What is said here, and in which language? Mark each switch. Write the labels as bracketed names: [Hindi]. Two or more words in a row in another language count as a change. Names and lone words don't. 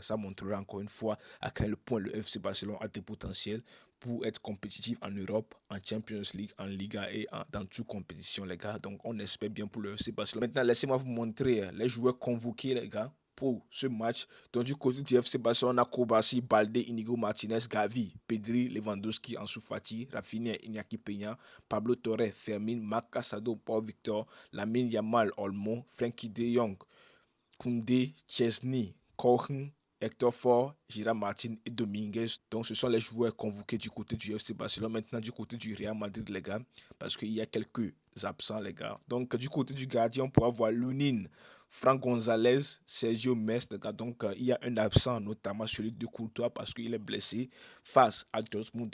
[French] Ça montrera encore une fois à quel point le FC Barcelone a des potentiels pour être compétitif en Europe, en Champions League, en Liga et dans toute compétition, les gars. Donc, on espère bien pour le FC Barcelone. Maintenant, laissez-moi vous montrer les joueurs convoqués, les gars, pour ce match. Donc, du côté du FC Barcelone, on a Kobasi, Balde, Inigo Martinez, Gavi, Pedri, Lewandowski, Ansu Fati, Rafinha, Iñaki Peña, Pablo Torre, Fermin, Marc Casado, Paul Victor, Lamine Yamal, Olmo, Frankie de Jong, Koundé, Chesney, Cohen, Hector Ford, Gira Martin et Dominguez. Donc, ce sont les joueurs convoqués du côté du FC Barcelone. Maintenant, du côté du Real Madrid, les gars, parce qu'il y a quelques absents, les gars. Donc, du côté du gardien, on pourra voir Lunin, Franck Gonzalez, Sergio Mes, les gars. Donc, il y a un absent, notamment celui de Courtois, parce qu'il est blessé face à Dortmund.